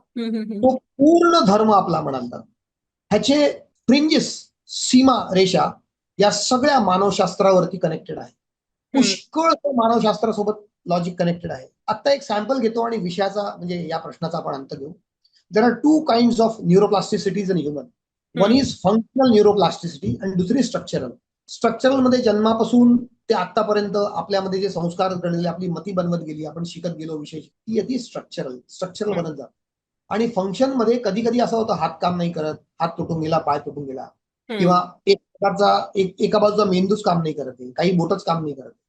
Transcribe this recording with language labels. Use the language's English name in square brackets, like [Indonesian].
[Marathi] तो पूर्ण धर्म आपला म्हणाल. ह्याचे फ्रिंजेस, सीमा रेषा या सगळ्या मानवशास्त्रावरती कनेक्टेड आहे. पुष्कळ मानवशास्त्रासोबत लॉजिक कनेक्टेड आहे. आता एक सॅम्पल घेतो आणि विषयाचा म्हणजे या प्रश्नाचा आपण अंत घेऊ. [English] There are 2 kinds of neuroplasticities in human. One is functional neuroplasticity [Marathi] आणि दुसरी स्ट्रक्चरल. स्ट्रक्चरल मध्ये जन्मापासून ते आतापर्यंत आपल्यामध्ये जे संस्कार घडले, आपली मती बनवत गेली, आपण शिकत गेलो विषय, ती येते स्ट्रक्चरल बनत जात. आणि फंक्शन मध्ये कधी कधी असं होतं, हात काम नाही करत, हात तुटून गेला, पाय तुटून गेला, किंवा एक प्रकारचा एका बाजूचा मेंदूच काम नाही करत, काही बोटच काम नाही करत.